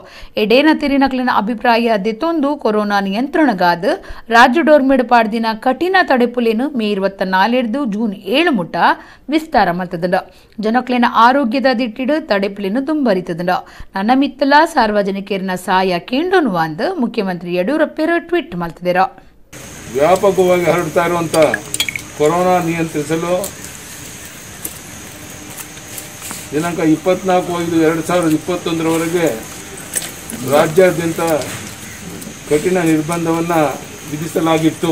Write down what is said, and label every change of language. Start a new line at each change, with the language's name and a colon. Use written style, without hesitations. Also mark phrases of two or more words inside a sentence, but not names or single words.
Tulu: ಎಡೇನ ತಿರಿನಕ್ಲಿನ ಅಭಿಪ್ರಾಯ ದೆತ್ತೊಂದು ಕೊರೋನಾ ನಿಯಂತ್ರಣಗಾದ ರಾಜ್ಯ ಡೋರ್ಮೆಡ್ ಪಾಡ್ದಿನ ಕಠಿಣ ತಡೆಪುಲೇನು ಮೇ 24 ಜೂನ್ 7 ಮುಟ್ಟ ವಿಸ್ತಾರ ಮಲ್ತದಂಡ. ಜನಕ್ಲಿನ ಆರೋಗ್ಯದ ದಿಟ್ಟಿಡು ತಡೆಪುಲೇನು ದುಂಬರಿತದಂಡ. ನನ್ನ ಮಿತ್ತಲ ಸಾರ್ವಜನಿಕರಿನ ಸಹಾಯ ಕೇಂಡೋನು ಅಂದು ಮುಖ್ಯಮಂತ್ರಿ ಯಡಿಯೂರಪ್ಪರು ಟ್ವೀಟ್ ಮಲ್ತಿದ್ದಾರೆ.
Kannada: ವ್ಯಾಪಕವಾಗಿ ಹರಡ್ತಾ ಇರುವಂತ ಕೊರೋನಾ ನಿಯಂತ್ರಿಸಲು ದಿನಾಂಕ 24/5/2021 ರಾಜ್ಯಾದ್ಯಂತ ಕಠಿಣ ನಿರ್ಬಂಧವನ್ನು ವಿಧಿಸಲಾಗಿತ್ತು.